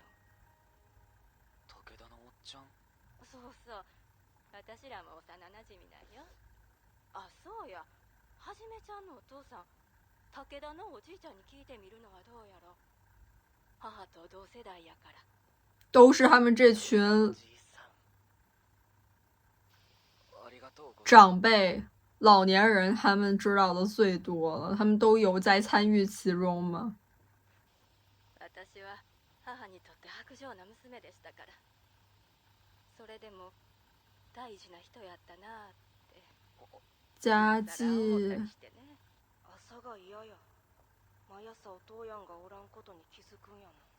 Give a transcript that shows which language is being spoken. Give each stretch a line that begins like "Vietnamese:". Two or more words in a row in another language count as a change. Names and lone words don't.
Japanese: 武田のおっちゃん？そうそう、私らも幼なじみなんよ。あ、そうや、はじめちゃんのお父さん、武田のおじいちゃんに聞いてみるのはどうやろ。母と同世代やから。
Chinese: 都是他们这群长輩、老年人，他們知道的最多了。他們都有在參與其中嗎？
Japanese: 私は母にとって薄情な娘でしたから。それでも大事な人やったなって。家祭。朝が嫌や。毎朝お父やんがおらんことに気づくんやもん。